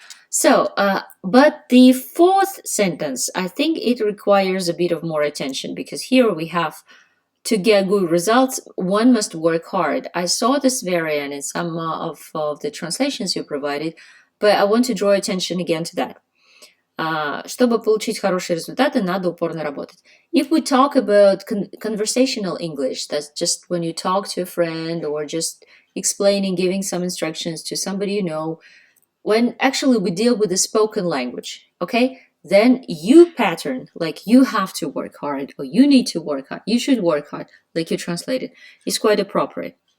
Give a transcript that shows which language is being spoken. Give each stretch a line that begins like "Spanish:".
English: So, but the fourth sentence, I think it requires a bit of more attention, because here we have, to get good results, one must work hard. I saw this variant in some of the translations you provided, but I want to draw attention again to that.
Russian: Чтобы получить хорошие результаты, надо упорно работать.
English: If we talk about conversational English, that's just when you talk to a friend or just explaining, giving some instructions to somebody you know, when actually we deal with the spoken language, okay? Then you pattern, like you have to work hard, or you need to work hard, you should work hard, like you translated, is quite appropriate.